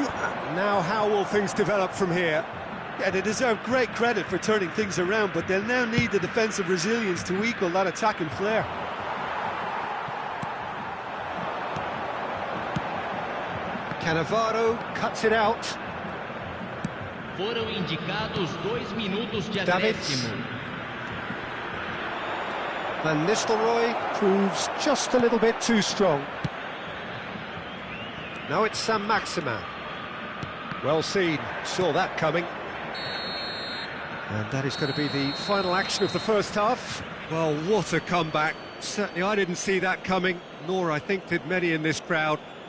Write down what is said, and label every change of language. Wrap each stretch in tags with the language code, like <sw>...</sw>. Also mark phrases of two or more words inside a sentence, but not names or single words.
<en>Now how will things develop from here? Yeah, they deserve great credit for turning things around, but they'll now need the defensive resilience to equal that attacking flair. Cannavaro cuts it out.</en> <pt>Foram indicados 2 minutos de Davids. acréscimo.</pt> <en>Van Nistelrooy proves just a little bit too strong. Now it's Saint-Maximin. Well seen, saw that coming. And that is going to be the final action of the first half. Well, what a comeback. Certainly I didn't see that coming, nor I think did many in this crowd.</en>